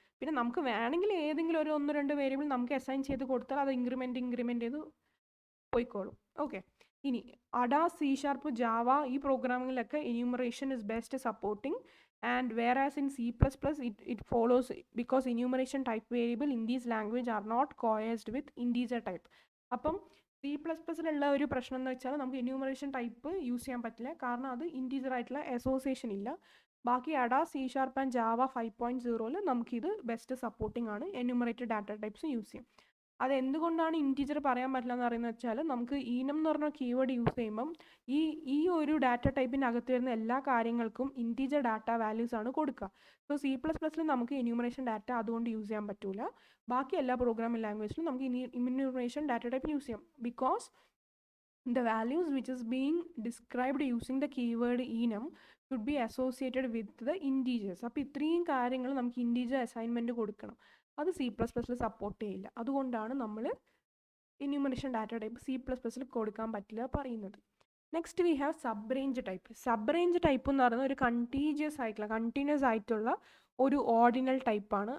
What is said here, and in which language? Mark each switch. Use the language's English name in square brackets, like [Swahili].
[Malayalam] പിന്നെ നമുക്ക് വേണമെങ്കിൽ ഏതെങ്കിലും ഒരു 1-2 വേരിയബിൾ നമുക്ക് അസൈൻ ചെയ്ത് കൊടുത്താൽ അത് ഇൻക്രിമെൻറ്റ് ചെയ്ത് പോയിക്കോളും. ഓക്കെ, ഇനി അഡാ, C#, ജാവ ഈ പ്രോഗ്രാമിങ്ങിലൊക്കെ enumeration is best supporting, [English] and whereas in C++ it follows because enumeration type variable in these language are not coerced with integer type. [Malayalam] അപ്പം C++ലുള്ള ഒരു പ്രശ്നം എന്ന് വെച്ചാൽ നമുക്ക് എന്യൂമറേഷൻ ടൈപ്പ് യൂസ് ചെയ്യാൻ പറ്റില്ല, കാരണം അത് ഇൻറ്റീജർ ആയിട്ടുള്ള അസോസിയേഷൻ ഇല്ല. ബാക്കി അഡാ, C# ആൻഡ് ജാവ 5.0 നമുക്കിത് ബെസ്റ്റ് സപ്പോർട്ടിംഗ് ആണ്, എന്യൂമറേറ്റഡ് ഡാറ്റ ടൈപ്സ് യൂസ് ചെയ്യും. അതെന്തുകൊണ്ടാണ് ഇൻറ്റീജർ പറയാൻ പറ്റില്ല എന്ന് പറയുന്നത് വെച്ചാൽ നമുക്ക് ഈനം എന്ന് പറഞ്ഞ കീവേഡ് യൂസ് ചെയ്യുമ്പം ഈ ഒരു ഡാറ്റ ടൈപ്പിൻ്റെ അകത്ത് വരുന്ന എല്ലാ കാര്യങ്ങൾക്കും ഇൻറ്റീജർ ഡാറ്റ വാല്യൂസ് ആണ് കൊടുക്കുക. സോ C++ൽ നമുക്ക് എന്യൂമറേഷൻ ഡാറ്റ അതുകൊണ്ട് യൂസ് ചെയ്യാൻ പറ്റില്ല. ബാക്കി എല്ലാ പ്രോഗ്രാമിംഗ് ലാംഗ്വേജിലും നമുക്ക് എന്യൂമറേഷൻ ഡാറ്റ ടൈപ്പ് യൂസ് ചെയ്യാം, [English] Because the values which is being described using the keyword enum should be associated with the integers. [Malayalam] അപ്പോൾ ഇത്രയും കാര്യങ്ങൾ നമുക്ക് ഇൻറ്റീജർ അസൈൻമെൻറ്റ് കൊടുക്കണം, അത് C++ൽ സപ്പോർട്ട് ചെയ്യില്ല. അതുകൊണ്ടാണ് നമ്മൾ എന്യൂമറേഷൻ ഡാറ്റ ടൈപ്പ് C++ൽ കൊടുക്കാൻ പറ്റില്ല പറയുന്നത്. [English] Next we have sub range type. [Malayalam] Sub range type എന്ന് പറയുന്നത് ഒരു കണ്ടിന്യൂസ് ആയിട്ടുള്ള ഒരു ഓർഡിനൽ ടൈപ്പാണ്.